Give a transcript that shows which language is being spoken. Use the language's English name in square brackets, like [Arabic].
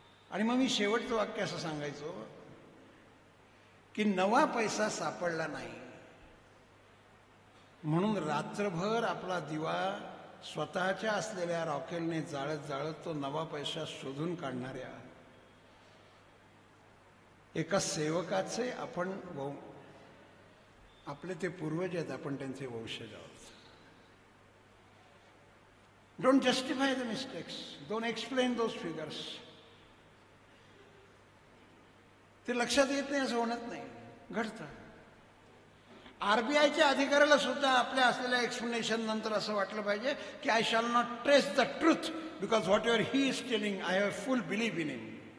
[Marathi] आणि मग मी शेवटचं वाक्य असं सांगायचो की नवा पैसा सापडला नाही म्हणून रात्रभर आपला दिवा स्वतःच्या असलेल्या रॉकेलने जाळत जाळत तो नवा पैसा शोधून काढणाऱ्या एका सेवकाचे आपण आपले ते पूर्वज आहेत, आपण त्यांचे वंशज आहोत. [English] Don't justify the mistakes, don't explain those figures. [Marathi] ते लक्षात येत नाही असं होणत नाही, घडतं. RBIच्या अधिकाऱ्याला सुद्धा आपल्या असलेल्या एक्सप्लेनेशन नंतर असं वाटलं पाहिजे की [English] I shall not trace the truth because whatever he is telling I have full believe in him.